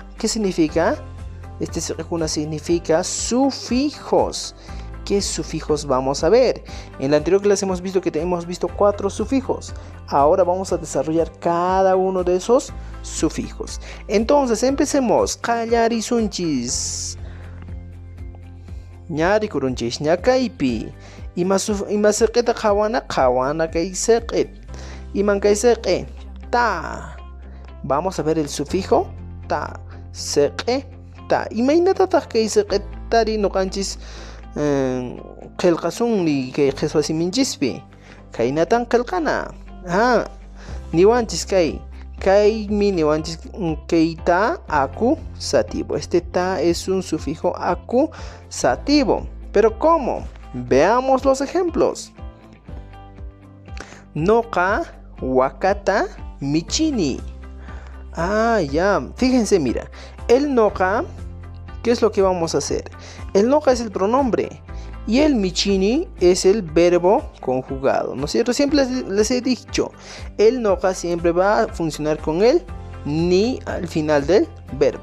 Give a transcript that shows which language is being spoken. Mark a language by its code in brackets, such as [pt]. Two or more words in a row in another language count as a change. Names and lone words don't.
[es] ¿Qué significa? Este seqecuna significa sufijos. ¿Qué sufijos vamos a ver? En la anterior clase hemos visto que hemos visto 4 sufijos. Ahora vamos a desarrollar cada uno de esos sufijos. Entonces empecemos. [qu] Qallarisunchis. Ñarikurunchis ñakaypi. Ima seqeta qhawana kay seqet. Iman kay seqe. Ta. [es] Vamos a ver el sufijo ta. [qu] Seqe ta. Imaynatataq kay seqetari noqanchis qillqasunli kay qhichwasiminchikpi kaynatan qillqana niwanchis kaymi niwanchis kayta acusativo. [es] Este ta es un sufijo acusativo. ¿Pero cómo? Veamos los ejemplos. [qu] Noqa wakata michini. [es] Ya, fíjense, mira, el noqa, ¿qué es lo que vamos a hacer? El noqa es el pronombre y el michini es el verbo conjugado, ¿no es cierto? Siempre les he dicho, el noqa siempre va a funcionar con el ni al final del verbo.